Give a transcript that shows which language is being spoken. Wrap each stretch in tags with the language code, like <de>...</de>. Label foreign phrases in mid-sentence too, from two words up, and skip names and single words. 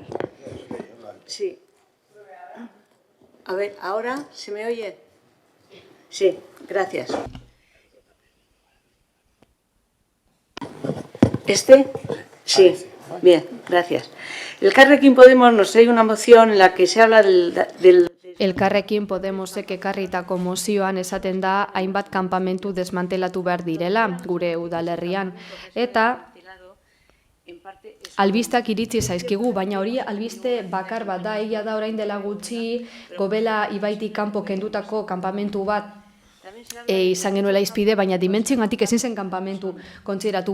<es>Sí. A ver, ¿ahora se me oye? Sí, gracias. ¿Este? Sí, bien, gracias. El Elkarrekin Podemos nos trae una moción en la que se habla del</es> <eu>Elkarrekin Podemosek ekarritako mozioan esaten da hainbat kanpamentu desmantelatu behar direla gure udalerrian. Eta albistak iritsi zaizkigu, baina hori albiste bakar bat da, egia da orain dela gutxi Gobela ibaitik kanpo kendutako kanpamentu bat izan genuela izpide, baina dimentsioengatik ezin zen kanpamentu kontsideratu.</eu>